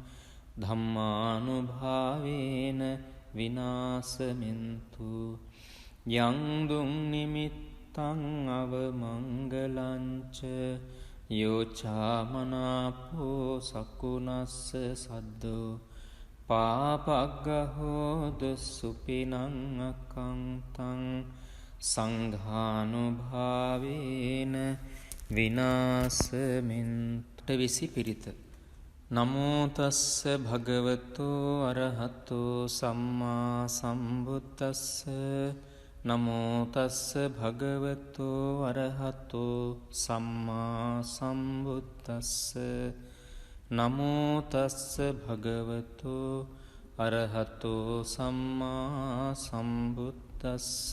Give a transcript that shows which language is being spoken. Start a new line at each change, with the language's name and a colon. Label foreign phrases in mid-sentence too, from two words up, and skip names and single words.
Pali: ධම්මානුභාවේන විනාසමින්තු යං දුං නිමිත්තං අවමංගලංච යෝචාමනාපෝ සකුනස්ස සද්දෝ පාපග්ගහෝදු සුපිනං අකංතං සංඝානුභාවේන විනාසමින්ට
Sinhala: විසි පිරිත.
Pali: නමෝතස්ස භගවතෝ අරහතෝ සම්මා සම්බුද්දස්ස නමෝතස්ස භගවතෝ අරහතෝ සම්මා සම්බුද්දස්ස නමෝතස්ස භගවතෝ අරහතෝ සම්මා සම්බුද්දස්ස